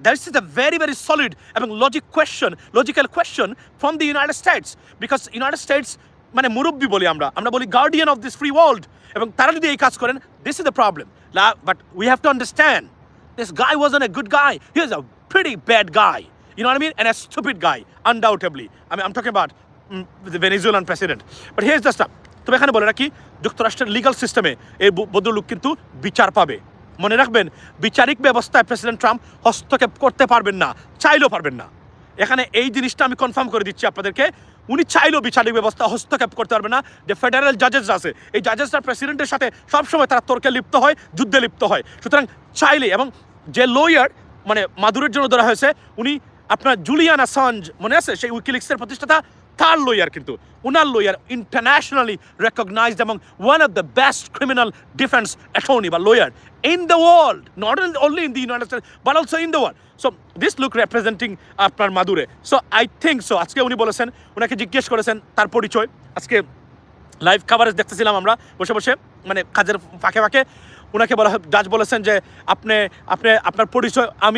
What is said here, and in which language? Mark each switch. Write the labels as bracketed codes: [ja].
[en] that is a very very solid এবং logical question from the United States, because United States [bn] মানে মুরব্বী বলি আমরা বলি [en] Guardian of this free world. [bn] এবং তারা যদি এই কাজ করেন, [en] This is the problem. But we have to understand this guy wasn't a good guy, he was a pretty bad guy. You know what I mean? And a stupid guy, undoubtedly. I mean, I'm talking about the Venezuelan president. But here's the stuff. [bn] তবে এখানে বলে রাখি, যুক্তরাষ্ট্রের legal সিস্টেমে এই ভদ্রলোক কিন্তু বিচার পাবে। মনে রাখবেন, বিচারিক ব্যবস্থায় প্রেসিডেন্ট ট্রাম্প হস্তক্ষেপ করতে পারবেন না, চাইলেও পারবেন না। এখানে এই জিনিসটা আমি কনফার্ম করে দিচ্ছি আপনাদেরকে, উনি চাইলেও বিচারিক ব্যবস্থা হস্তক্ষেপ করতে পারবে না। যে ফেডারেল জাজেসরা আছে, এই জাজেসরা প্রেসিডেন্টের সাথে সবসময় তারা তর্কে লিপ্ত হয়, যুদ্ধে লিপ্ত হয়। সুতরাং চাইলে, এবং যে লয়ার মানে মাদুরের জন্য ধরা হয়েছে, উনি আপনার জুলিয়ান অ্যাসাঞ্জ মনে আছে, সেই উইকিলিক্সের প্রতিষ্ঠাতা, তার লয়ার কিন্তু, উনার লয়ার ইন্টারন্যাশনালি রেকগনাইজড এবং one of the best criminal defence attorney বা lawyer [en] in the world, not only in the United States but also in the world. So this look representing [bn] আপনার মাদুরে. [en] So I think so. [bn] আজকে উনি বলেছেন, ওনাকে জিজ্ঞেস করেছেন তার পরিচয়। আজকে লাইভ কাভারেজ দেখতেছিলাম আমরা বসে বসে, মানে কাজের ফাঁকে ফাঁকে। ওনাকে বলা, জাজ বলেছেন যে আপনি আপনার পরিচয়।